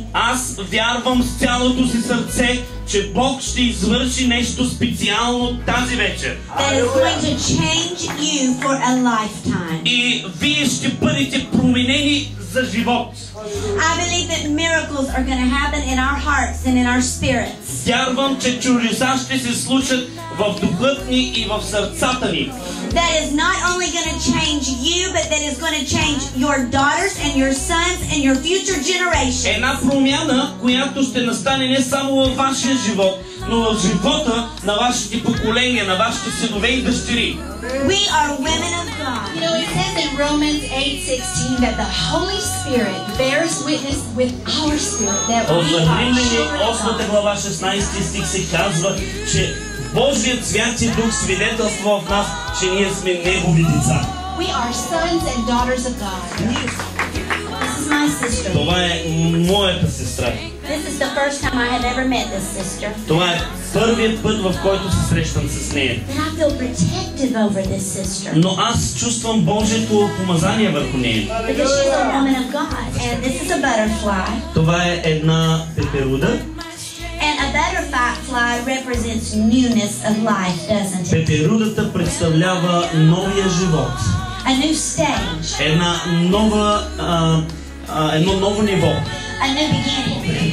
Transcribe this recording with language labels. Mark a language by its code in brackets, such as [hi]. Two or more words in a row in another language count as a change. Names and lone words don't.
[bg] Аз вярвам с цялото си сърце, че Бог ще извърши нещо специално тази вечер. [en] That is going to change you for a lifetime. [bg] И вие ще бъдете променени за живот. [en] I believe that miracles are going to happen in our hearts and in our spirits. [bg] Вярвам, че чудеса ще се случат в духът ни и в сърцата ни. [en] That is not only going to change you, but that is going to change your daughters and your sons and your future generations. [bg] Една промяна, която ще настане не само във вашия живот, но в живота на вашите поколения, на вашите синове и дъщери. [en] We are women of God. You know, it says in Romans 8:16 that the Holy Spirit bears witness with our spirit that we [bg] От [en] are [bg] Римляни [en] children of [bg] 8 [en] God. [bg] глава 16 стих се казва, че Божият Святи Дух свидетелства в нас, че ние сме Негови деца. [en] We are sons and daughters of God. This is my sister. [bg] Това е моята сестра. [en] This is the first time I have ever met this sister. [bg] Това е първият път, в който се срещам с нея. [en] And I feel protective over this sister. [bg] Но аз чувствам Божието помазание върху нея. [en] Because she's a woman of God. And this is a butterfly. [bg] Това е една пеперуда. [en] And a butterfly represents newness of life, doesn't it? [bg] Пеперудата представлява новия живот. [en] A new stage. [bg] Едно ново ниво. [en] A new beginning.